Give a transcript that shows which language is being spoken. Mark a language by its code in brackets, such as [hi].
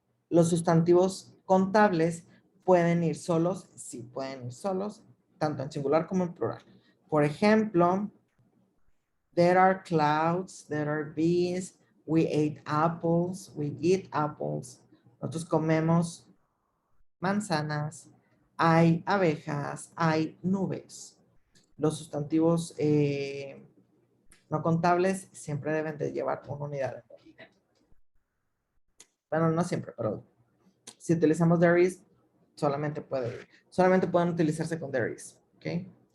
[es] Los sustantivos contables pueden ir solos, sí pueden ir solos, tanto en singular como en plural. Por ejemplo, [en] there are clouds, there are bees, we ate apples, we eat apples. [es] Nosotros comemos manzanas, hay abejas, hay nubes. Los sustantivos no contables siempre deben de llevar una unidad de medida. Bueno, no siempre, pero si utilizamos there is, solamente pueden utilizarse con there is, ¿ok?